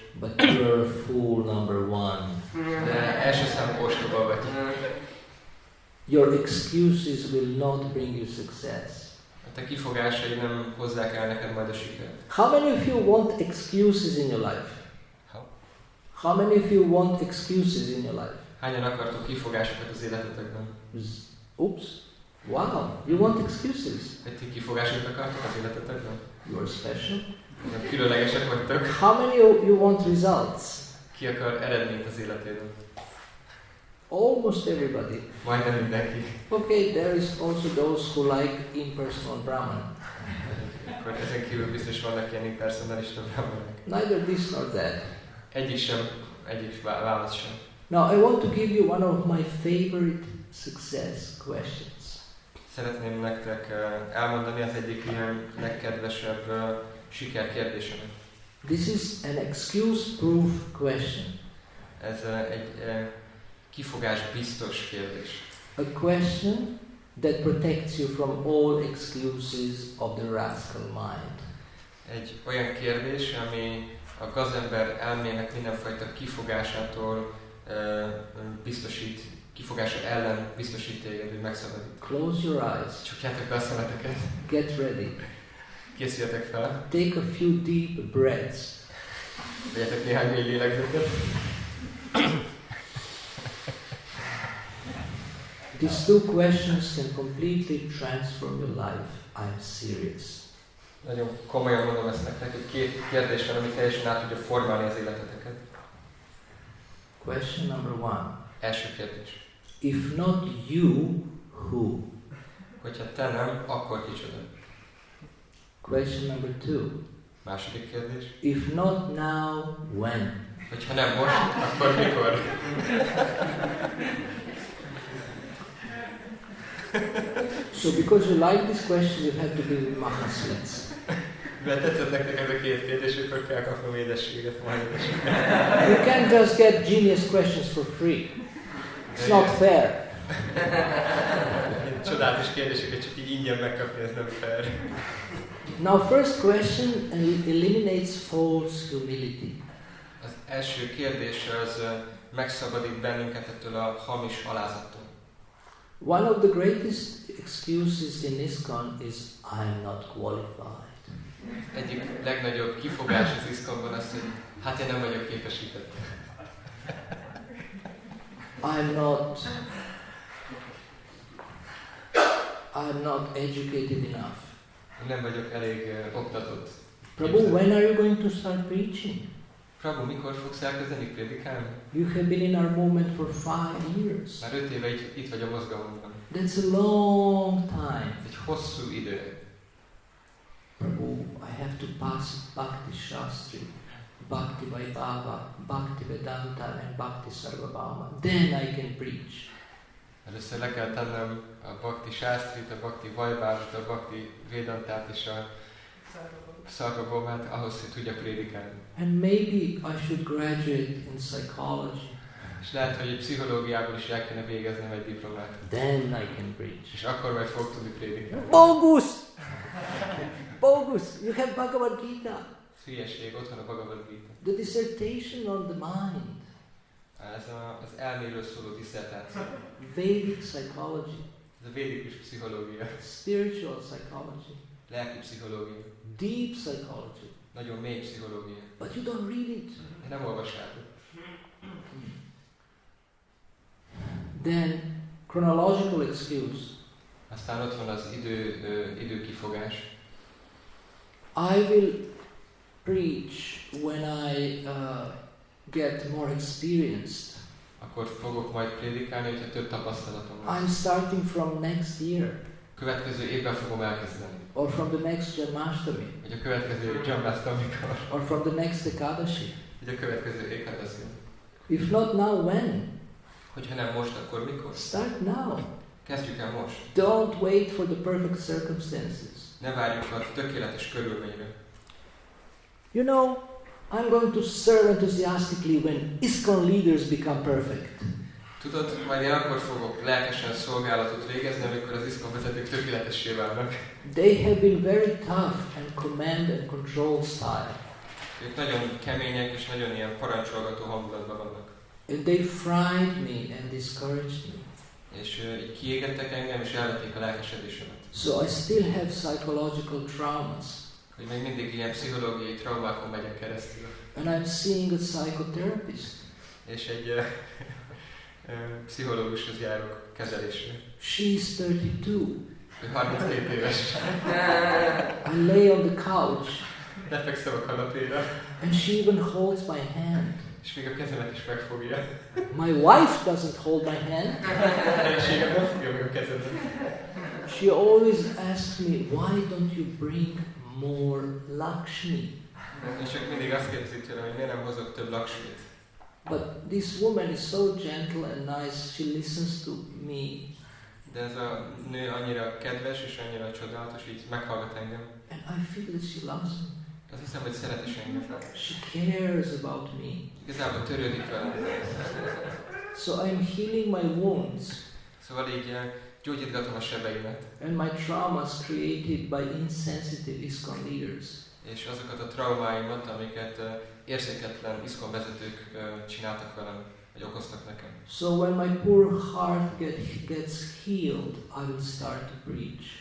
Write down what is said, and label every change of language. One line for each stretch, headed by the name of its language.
English: But you're a fool number one.
Hungarian: De első számú ostoba vagy.
English: Your excuses will not bring you success.
Hungarian: A te kifogásai nem hozzák el neked majd a sikert.
English: How many of you want excuses in your life? How many of you want excuses in your life?
Hungarian: Hányan akartok kifogásokat az életetekben?
English: Oops. Wow, you want excuses.
Hungarian: Egy ti kifogásokat akartok az életetekben?
English: You are special.
Hungarian: Különlegesek vagytok.
English: How many of you want results?
Hungarian: Ki akar eredményt az életében?
English: Almost everybody.
Hungarian: Majdnem mindenki.
English: Okay, there is also those who like impersonal Brahman.
Hungarian: Akkor ezen kívül biztos vannak ilyen impersonalista brahmanek.
English: Neither this nor that.
Hungarian: Egyik válasz sem.
English: Now I want to give you one of my favorite success questions.
Hungarian: Szeretném nektek elmondani az egyik ilyen legkedvesebb sikerkérdésemet.
English: This is an excuse-proof question.
Hungarian: Ez egy kifogás biztos kérdés.
English: A question that protects you from all excuses of the rascal mind.
Hungarian: Egy olyan kérdés, ami a gazember elmének mindenfajta kifogásától biztosít, kifogása ellen biztosít téged, hogy megszabadít.
English: Close your eyes.
Hungarian: Csukjátok be a szemeteket.
English: Get ready.
Hungarian: Készüljetek fel.
English: Take a few deep breaths.
Hungarian: Vegyetek néhány mély lélegzetet.
English: These two questions can completely transform your life. I'm serious.
Hungarian: Nagyon komolyan mondom ezt nektek, hogy két kérdés van, ami teljesen át tudja formálni az életeteket.
English: Question number one.
Hungarian: Első kérdés.
English: If not you, who?
Hungarian: Hogyha te nem, akkor kicsoda?
English: Question number two.
Hungarian: Második kérdés.
English: If not now, when?
Hungarian: Hogyha nem most, akkor mikor?
English: So because you like this question, you have to give me mahaswits.
Hungarian: Mert tetszett nektek ez a két kérdés, akkor kell kapnom édességet, majd édességet.
English: You can't just get genius questions for free. It's not fair.
Hungarian: Csodálatos kérdéseket csak így ingyen megkapni, ez nem fair.
English: Now, first question eliminates false humility.
Hungarian: Az első kérdés az megszabadít bennünket ettől a hamis alázattól.
English: One of the greatest excuses in ISKCON is I'm not qualified.
Hungarian: Egyik legnagyobb kifogás az ISKCON-ban az, hogy hát én nem vagyok képesített.
English: I'm not educated enough.
Hungarian: Nem vagyok elég oktatott.
English: Prabhu, when are you going to start preaching?
Hungarian: Prabhu, mikor fogsz elkezdeni prédikálni?
English: You have been in our movement for 5 years.
Hungarian: Már 5 éve itt vagy a mozgalomban.
English: That's a long time.
Hungarian: Ez egy hosszú idő.
English: Prabhu, I have to pass Bhakti Shastri, Bhakti Vaibhava, Bhakti Vedanta and Bhakti Sarvabhauma. Then I can preach.
Hungarian: Először le kell tennem a Bhakti Shastrit, a Bhakti Vaibhavát, a Bhakti Vedantát és a Sarvabhaumát ahhoz, hogy tudjak prédikálni.
English: And maybe I should graduate in psychology.
Hungarian: És lehet, hogy pszichológiából is el kéne végeznem egy diplomát.
English: Then I can preach.
Hungarian: És akkor majd fog tudni prédikálni.
English: Bogus! Bogus! You have Bhagavad Gita.
Hungarian: Hülyeség, ott van a Bhagavad Gita.
English: The dissertation on the mind.
Hungarian: Ez az elméről szóló disszertáció.
English: Vedic psychology.
Hungarian: Ez a védikus pszichológia.
English: Spiritual psychology.
Hungarian: Lelki pszichológia.
English: Deep psychology.
Hungarian: Nagyon mély pszichológia.
English: But you don't read it.
Hungarian: De nem olvassátok.
English: Then, chronological excuse.
Hungarian: Aztán ott van az időkifogás.
English: I will preach when I get more experienced.
Hungarian: Akkor fogok majd prédikálni, hogyha több tapasztalatom lesz.
English: I'm starting from next year.
Hungarian: Következő évben fogom elkezdeni.
English: Or from the next Janmashtami.
Hungarian: Vagy a következő Janmashtami-kor.
English: Or from the next Ekadashi.
Hungarian: Vagy a következő Ekadashi.
English: If not now, when?
Hungarian: Hogyha nem most, akkor mikor?
English: Start now.
Hungarian: Kezdjük el most.
English: Don't wait for the perfect circumstances.
Hungarian: Ne várjuk a tökéletes körülményre.
English: You know, I'm going to serve enthusiastically when ISKCON leaders become perfect.
Hungarian: Tudod, majd én akkor fogok lelkesen szolgálatot végezni, amikor az ISKCON vezetők tökéletessé válnak.
English: They have been very tough and command and control style.
Hungarian: Ők nagyon kemények és nagyon ilyen parancsolgató hangulatban vannak.
English: And they fried me and discouraged me.
Hungarian: És így kiégettek engem és elvették a lelkesedésemet.
English: So I still have psychological traumas.
Hungarian: Hogy még mindig ilyen pszichológiai traumákon megyek keresztül.
English: And I'm seeing a psychotherapist.
Hungarian: És egy pszichológushoz járok kezelésre.
English: She's 32.
Hungarian: Ő 32 éves.
English: I lay on the couch
Hungarian: Lefekszem a kanapéra,
English: and she even holds my hand.
Hungarian: és még a kezemet is megfogja.
English: My wife doesn't hold my hand.
Hungarian: Feleségem nem fogja meg a kezemet.
English: She always asks me, why don't you bring more Lakshmi?
Hungarian: És csak mindig azt kérdezik tőlem, hogy miért nem hozok több Laksmit.
English: But this woman is so gentle and nice, she listens to me.
Hungarian: De ez a nő annyira kedves és annyira csodálatos, így meghallgat engem.
English: And I feel that she loves me.
Hungarian: Azt hiszem, hogy szeret is engem.
English: She cares about me.
Hungarian: Igazából törődik velem.
English: So I'm healing my wounds
Hungarian: Szóval így gyógyítgatom a sebeimet.
English: and my traumas created by insensitive ISKCON leaders.
Hungarian: És azokat a traumáimat, amiket érzéketlen ISKCON vezetők csináltak velem, vagy okoztak nekem.
English: So when my poor heart gets healed, I will start to preach.